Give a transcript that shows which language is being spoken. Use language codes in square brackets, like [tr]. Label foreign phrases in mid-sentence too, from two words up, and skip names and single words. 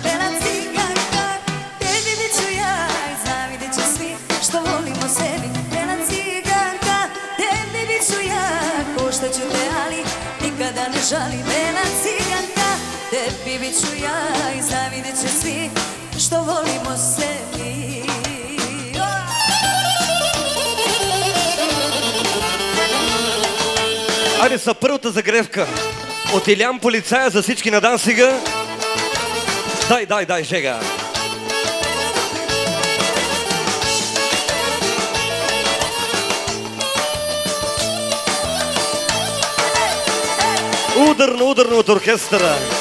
[sr] Bela ciganka, tebi bit ću ja i zavidjet će svi što volimo sebi. Bela ciganka, tebi bit ću ja, košta ću te, ali nikada ne žalim. Bela ciganka, tebi bit ću ja i zavidjet će svi što volimo sebi. [bg] Айде са първата загревка от Илян Полицая за всички на Дансига. Дай, жега. Ударно от оркестъра.